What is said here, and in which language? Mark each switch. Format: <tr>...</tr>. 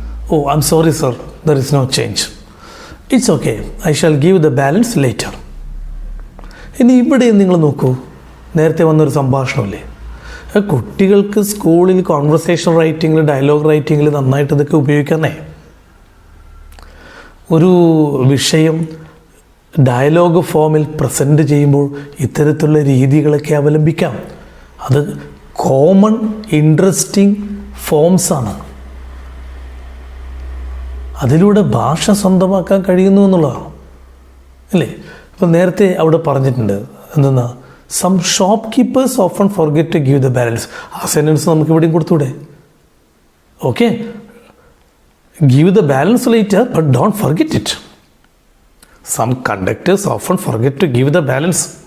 <en>Oh, I'm sorry sir, there is no change. It's okay, I shall give the balance later.</en> <ml>ഇനി ഇവിടെ നിങ്ങൾ നോക്കൂ, നേരത്തെ വന്നൊരു സംഭാഷണമല്ലേ. കുട്ടികൾക്ക് സ്കൂളിൽ കോൺവെർസേഷൻ റൈറ്റിങ്ങിൽ, ഡയലോഗ് റൈറ്റിങ്ങിൽ നന്നായിട്ട് ഇതൊക്കെ ഉപയോഗിക്കാന്നേ. ഒരു വിഷയം ഡയലോഗ് ഫോമിൽ പ്രസൻറ്റ് ചെയ്യുമ്പോൾ ഇത്തരത്തിലുള്ള രീതികളൊക്കെ അവലംബിക്കാം. അത് കോമൺ ഇൻട്രസ്റ്റിംഗ് ഫോംസാണ്. അതിലൂടെ ഭാഷ സ്വന്തമാക്കാൻ കഴിയുന്നു എന്നുള്ളതാണ് അല്ലേ. ഇപ്പം നേരത്തെ അവിടെ പറഞ്ഞിട്ടുണ്ട് എന്തെന്നാ,</ml> <en>Some shopkeepers often forget to give the balance.</en> <ml>ആ സെൻറ്റൻസ് നമുക്ക് ഇവിടെയും കൊടുത്തൂടെ?</ml> <en>Okay, give the balance later but don't forget it. Some conductors often forget to give the balance.</en>